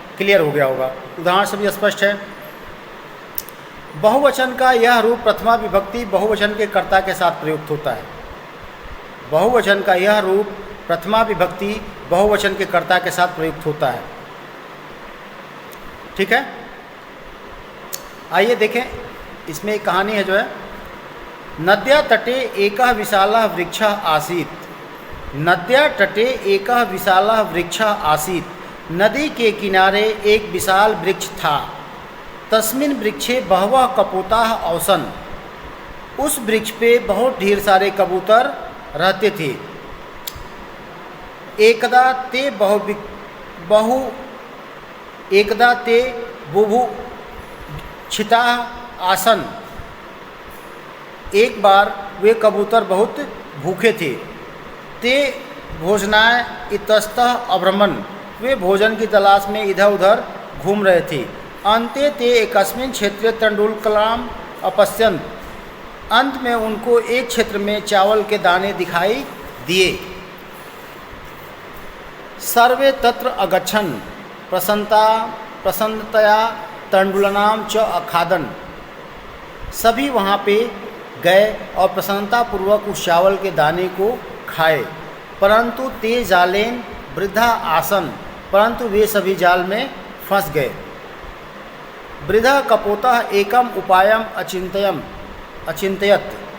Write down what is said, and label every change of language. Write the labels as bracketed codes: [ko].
[hi] Clear हो गया होगा, उदाहरण से भी स्पष्ट है। बहुवचन का यह रूप प्रथमा विभक्ति बहुवचन के कर्ता के साथ प्रयुक्त होता है। बहुवचन का यह रूप प्रथमा विभक्ति बहुवचन के कर्ता के साथ प्रयुक्त होता है। ठीक है, आइए देखें, इसमें एक कहानी है जो है। [sa] नद्या तटे एकः विशालः वृक्षः आसीत्। नद्या तटे एकः विशालः वृक्षः आसीत्। [hi] नदी के किनारे एक विशाल वृक्ष था। [sa] तस्मिन् वृक्षे बहवः कपोताः आसन्। [hi] उस वृक्ष पे बहुत ढेर सारे कबूतर रहते थे। [sa] एकदा ते बुभुक्षिताः आसन्। [hi] एक बार वे कबूतर बहुत भूखे थे। [sa] ते भोजनाय इतस्तः अभ्रमन्। [hi] वे भोजन की तलाश में इधर उधर घूम रहे थे। [sa] अन्ते ते एकस्मिन् क्षेत्रे तण्डुलकलाम् अपश्यन्। [hi] अंत में उनको एक क्षेत्र में चावल के दाने दिखाई दिए। [sa] सर्वे तत्र अगच्छन् प्रसन्नतया तण्डुलानां च अखादन्। [hi] सभी वहाँ पे गए और प्रसन्नतापूर्वक उस चावल के दाने को खाए। [sa] परंतु ते जालेन वृद्धा आसन। [hi] परंतु वे सभी जाल में फंस गए। [sa] वृद्धा कपोतः एकम उपायम अचिंतयत।